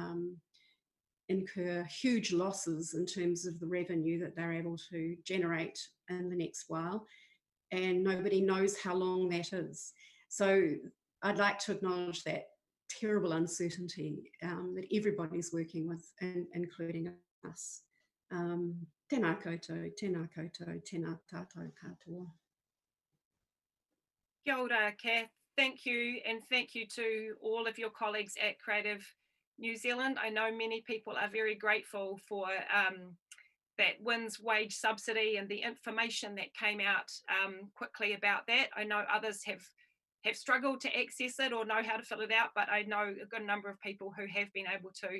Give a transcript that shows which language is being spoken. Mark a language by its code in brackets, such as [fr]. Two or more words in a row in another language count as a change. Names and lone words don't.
[en] incur huge losses in terms of the revenue that they're able to generate in the next while, and nobody knows how long that is. So I'd like to acknowledge that terrible uncertainty that everybody's working with, including us. [mi] Tēnā koutou, tēnā koutou, tēnā tātou katoa. Kia ora, Kath. [en] Thank you, and thank you to all of your colleagues at Creative New Zealand. I know many people are very grateful for that WINZ wage subsidy and the information that came out quickly about that. I know others have struggled to access it or know how to fill it out, but I know a good number of people who have been able to.